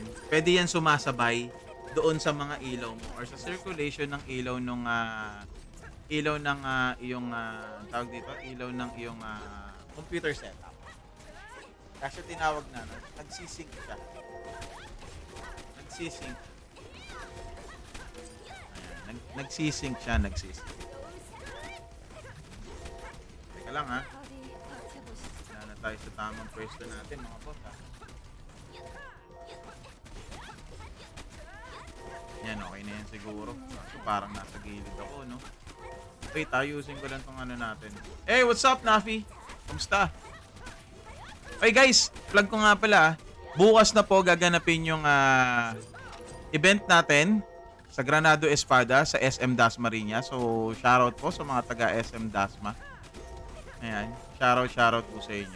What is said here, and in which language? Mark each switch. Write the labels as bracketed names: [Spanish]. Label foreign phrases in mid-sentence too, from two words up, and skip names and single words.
[Filipino] Pwede yan sumasabay doon sa mga ilaw mo or sa circulation ng ilaw ng iyong tawag dito, ilaw ng iyong [English] computer setup. [Filipino] Kasi tinawag na, nagsisync siya. Nagsisync. Ayan, nagsisync siya, nagsisync. Teka lang [Korean] 어디 버텨보시지. [Filipino] Wala na tayo sa tamang pwesto natin mga boss Yan, okay na yan siguro. So, parang nasa gilid ako, no? Wait, ayusin ko lang tong ano natin. [English] Hey, what's up, Nafi? [Filipino] Kamusta? [English] Okay guys, [Filipino] plug ko nga pala. Bukas na po gaganapin yung event natin sa Granado Espada sa SM Dasmariñas. So, shoutout po sa mga taga SM Dasma. Ayan, shoutout po sa inyo.